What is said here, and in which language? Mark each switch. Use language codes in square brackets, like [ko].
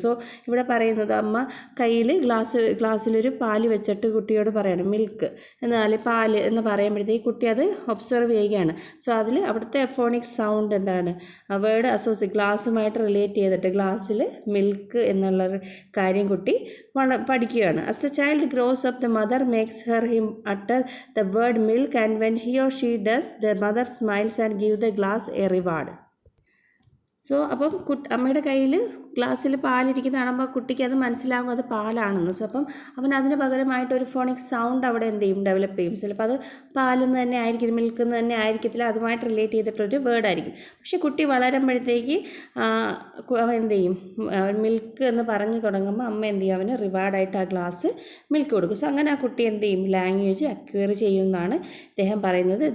[ml] So ഇവിടെ പറയുന്നത്, അമ്മ കയ്യിൽ ഗ്ലാസ്സിലൊരു പാല് വെച്ചിട്ട് കുട്ടിയോട് പറയണം മിൽക്ക് എന്നാൽ പാല് എന്ന് പറയുമ്പോഴത്തേക്ക് കുട്ടി അത് ഒബ്സർവ് ചെയ്യുകയാണ്. സോ അതിൽ അവിടുത്തെ ഫോണിക് സൗണ്ട് എന്താണ്, വേർഡ് ഗ്ലാസ്സുമായിട്ട് റിലേറ്റ് ചെയ്തിട്ട് ഗ്ലാസ്സിൽ മിൽക്ക് എന്നുള്ള കാര്യം കുട്ടി പഠിക്കുകയാണ്. [en] As the child grows up, the mother makes him utter the word milk, and when he or she does, the mother smiles and gives the glass a reward. [ml] So അപ്പം അമ്മയുടെ കയ്യിൽ ഗ്ലാസ്സിൽ പാലിരിക്കുന്ന കാണുമ്പോൾ കുട്ടിക്ക് അത് മനസ്സിലാകും അത് പാലാണെന്ന്. സോ അപ്പം അവൻ അതിന് പകരമായിട്ട് ഒരു ഫോണിക് സൗണ്ട് അവിടെ എന്ത് ചെയ്യും, ഡെവലപ്പ് ചെയ്യും. ചിലപ്പോൾ അത് പാലെന്ന് തന്നെ ആയിരിക്കും, മിൽക്ക് എന്ന് തന്നെ ആയിരിക്കത്തില്ല, അതുമായിട്ട് റിലേറ്റ് ചെയ്തിട്ടൊരു വേർഡായിരിക്കും. പക്ഷെ കുട്ടി വളരുമ്പോഴത്തേക്ക് അവൻ എന്ത് ചെയ്യും, മിൽക്ക് എന്ന് പറഞ്ഞു തുടങ്ങുമ്പോൾ അമ്മ എന്ത് ചെയ്യും, അവന് റിവാർഡായിട്ട് ആ ഗ്ലാസ് മിൽക്ക് കൊടുക്കും. സോ അങ്ങനെ ആ കുട്ടി എന്ത് ചെയ്യും, ലാംഗ്വേജ് അക്വയർ ചെയ്യുമെന്നാണ് അദ്ദേഹം പറയുന്നത്.